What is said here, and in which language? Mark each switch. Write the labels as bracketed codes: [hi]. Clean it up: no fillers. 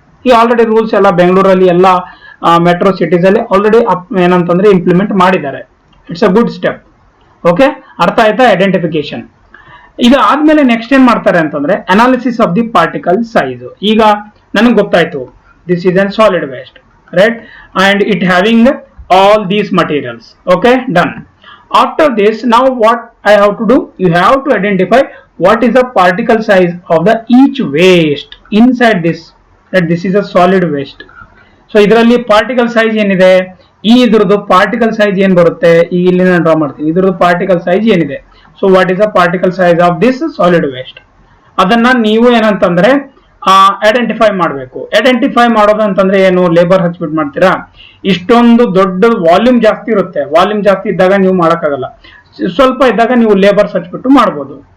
[kn] ಈ already rules ಎಲ್ಲ ಬೆಂಗಳೂರಲ್ಲಿ ಎಲ್ಲ ಮೆಟ್ರೋ ಸಿಟೀಸ್ ಅಲ್ಲಿ ಆಲ್ರೆಡಿ ಏನಂತಂದ್ರೆ ಇಂಪ್ಲಿಮೆಂಟ್ ಮಾಡಿದ್ದಾರೆ. [en] It's a good step. [kn] Okay, ಅರ್ಥ ಆಯ್ತಾ ಐಡೆಂಟಿಫಿಕೇಶನ್. ಇದು ಆದ್ಮೇಲೆ ನೆಕ್ಸ್ಟ್ ಏನ್ ಮಾಡ್ತಾರೆ ಅಂತಂದ್ರೆ analysis of the particle size. ಈಗ ನನಗೆ ಗೊತ್ತಾಯ್ತು [en] This is an solid waste, right, and it having all these materials. Okay, done. After this, now what I have to do, you have to identify what is the particle size of the each waste inside this, that this is a solid waste. [kn] So ಇದರಲ್ಲಿ particle size ಏನಿದೆ, ಈ ಇದ್ರದ್ದು particle size ಏನ್ ಬರುತ್ತೆ, ಈಗ ಇಲ್ಲಿ ನಾನು draw ಮಾಡ್ತೀನಿ. ಇದ್ರದ್ದು ಪಾರ್ಟಿಕಲ್ ಸೈಜ್ ಏನಿದೆ, [en] so what is the particle size of this solid waste, [kn] ಅದನ್ನ ನೀವು ಏನಂತಂದ್ರೆ ಐಡೆಂಟಿಫೈ ಮಾಡಬೇಕು. ಐಡೆಂಟಿಫೈ ಮಾಡೋದು ಅಂತಂದ್ರೆ ಏನು, ಲೇಬರ್ ಹಚ್ಬಿಟ್ಟು ಮಾಡ್ತೀರಾ. ಇಷ್ಟೊಂದು ದೊಡ್ಡ ವಾಲ್ಯೂಮ್ ಜಾಸ್ತಿ ಇರುತ್ತೆ, ವಾಲ್ಯೂಮ್ ಜಾಸ್ತಿ ಇದ್ದಾಗ ನೀವು ಮಾಡೋಕ್ಕಾಗಲ್ಲ, ಸ್ವಲ್ಪ ಇದ್ದಾಗ ನೀವು ಲೇಬರ್ಸ್ ಹಚ್ಬಿಟ್ಟು ಮಾಡ್ಬೋದು.